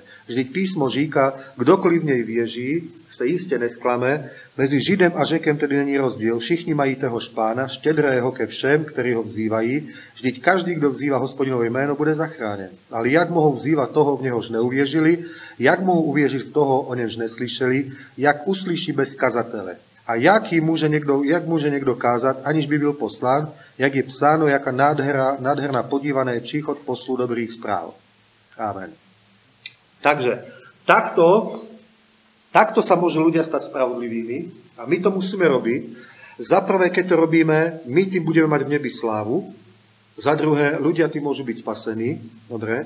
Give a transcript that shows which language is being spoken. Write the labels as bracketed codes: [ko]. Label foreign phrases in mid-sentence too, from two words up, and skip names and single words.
[cs] Vždyť písmo říká, kdokoliv v něj věří, se jistě nesklame, mezi Židem a Řekem tedy není rozdíl, všichni mají téhož Pána, štědrého ke všem, kteří ho vzývají, vždyť každý, kdo vzývá Hospodinovo jméno, bude zachráněn. Ale jak mohou vzývat toho, v něhož neuvěřili, jak mohou uvěřit v toho, o němž neslyšeli, jak uslyší bez kazatele. A jak může někdo kázat, aniž by byl poslán, jak je psáno, jaká nádherná podívaná je příchod poslu dobrých správ. Amen. [sk] Takže takto sa môžu ľudia stať spravodlivými a my to musíme robiť. Za prvé, keď to robíme, my tým budeme mať v nebi slávu. Za druhé, ľudia tým môžu byť spasení.